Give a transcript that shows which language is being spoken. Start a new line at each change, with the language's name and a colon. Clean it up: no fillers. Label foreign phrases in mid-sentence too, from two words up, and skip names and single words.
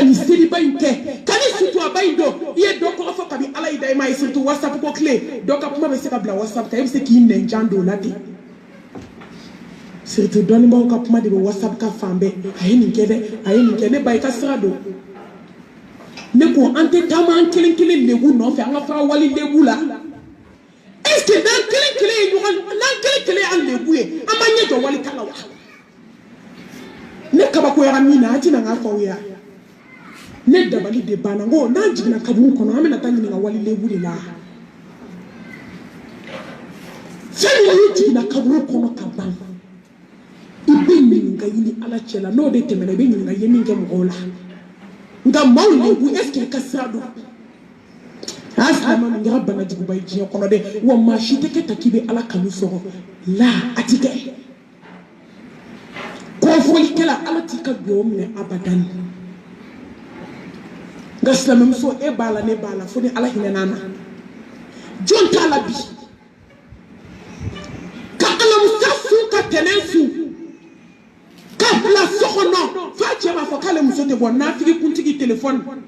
Bambara: nin seliba in kɛ ka nin suturaba in dɔn i ye dɔ kɔrɔfɔ kabi ala y'i da i ma ye surtout whatsapp ko tile dɔ ka kuma bɛ se ka bila whatsapp kan e bɛ se k'i nɛnjan don o la ten surtout dɔnnibaaw ka kuma de bɛ whatsapp ka fan bɛɛ a ye nin kɛ dɛ a ye nin kɛ ne ba i ka sira don ne ko an tɛ taama an kelen kelen lebu nɔfɛ an ka fara wali lebu la
French: est ce que
Bambara: n'an kelen kelen ye ɲɔgɔn n'an kelen kelen y'an lebu ye an b'an ɲɛ jɔ wali ta la wa ne kabakoyara min na an tɛna n ka fɔ aw ye ne dabali de banna n ko n'an jiginna kaburu kɔnɔ an bɛna taa ɲininka wali lebu de la fɛn min n'i jiginna kaburu kɔnɔ ka ban i bɛ ɲininka i ni ala cɛ la n'o de tɛmɛna i bɛ ɲininka i ye min kɛ mɔgɔw la nka maaw lebu
French: est ce que
Bambara: i ka sira don a silamɛ nin kɛra bana juguba ye diɲɛ kɔnɔ dɛ wa maa si tɛ kɛ ta k'i bɛ ala kanu sɔrɔ la a ti kɛ kɔrɔfɔlikɛla ala t'i ka duwawu minɛ abadan nka silamɛmuso e b'a la ne b'a la fo ni ala hinɛna an na jɔn t'a la bi ka alamusa su ka tɛnɛn su ka bila so kɔnɔ f'a cɛ b'a fɔ k'ale muso tɛ bɔ nafigi kuntigi telefɔni